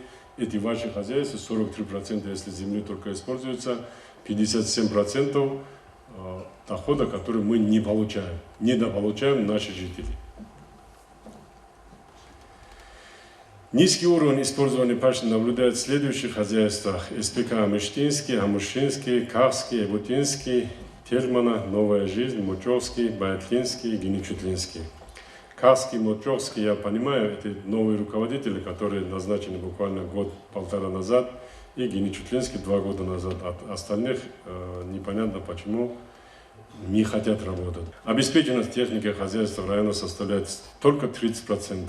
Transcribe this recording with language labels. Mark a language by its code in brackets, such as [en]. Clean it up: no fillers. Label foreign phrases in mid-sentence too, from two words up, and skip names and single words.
[ru] Эти ваши хозяйства, 43%, если земли только используется, 57% дохода, который мы не получаем, недополучаем наши жители. Низкий уровень использования пашни наблюдают в следующих хозяйствах: СПК Мыштинский, Амушинский, Кахский, Ягутинский, Тельмана, Новая жизнь, Мочевский, Баятлинский, Геничутлинский. Кахский, Мочевский, я понимаю, это новые руководители, которые назначены буквально год-полтора назад, и Геничутлинский 2 года назад. От остальных непонятно почему не хотят работать. Обеспеченность техникой хозяйства района составляет только 30%.